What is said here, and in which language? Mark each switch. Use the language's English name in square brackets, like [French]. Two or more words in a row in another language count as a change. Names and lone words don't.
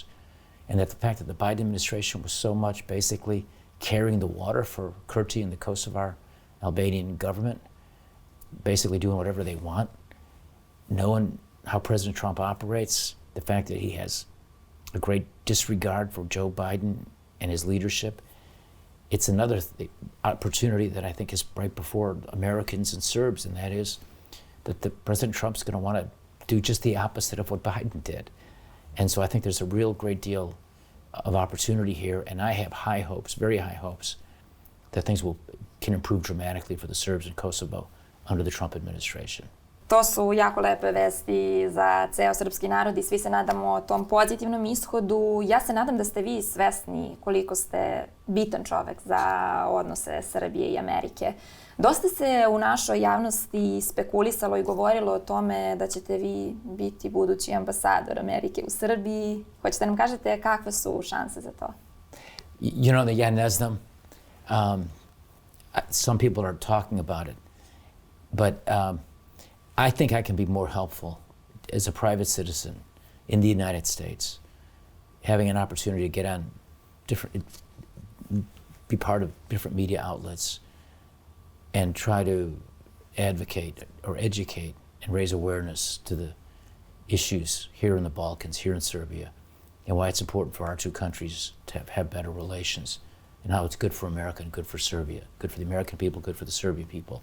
[English] and that the fact that the Biden administration was so much basically carrying the water for Kurti and the Kosovar Albanian government, basically doing whatever they want, knowing how President Trump operates, the fact that he has a great disregard for Joe Biden and his leadership, it's another opportunity that I think is right before Americans and Serbs, and that is that the President Trump's going to want to do just the opposite of what Biden did. And so I think there's a real great deal of opportunity here, and I have high hopes, very high hopes, that things can improve dramatically for the Serbs in Kosovo under the Trump administration. [Serbian] To su jako lepe vesti za ceo srpski narod i svi se nadamo tom pozitivnom ishodu. Ja se nadam da ste vi svesni koliko ste bitan čovek za odnose Srbije i Amerike. Dosta se u našoj javnosti spekulisalo i govorilo o tome da ćete vi biti budući ambasador Amerike u Srbiji. Hoćete nam kažete kakve su šanse za to? [English] You know, [Serbian] ja ne znam. [English] Some people are talking about it. But I think I can be more helpful as a private citizen in the United States, having an opportunity to get on be part of different media outlets and try to advocate or educate and raise awareness to the issues here in the Balkans, here in Serbia, and why it's important for our two countries to have better relations, and how it's good for America and good for Serbia, good for the American people, good for the Serbian people.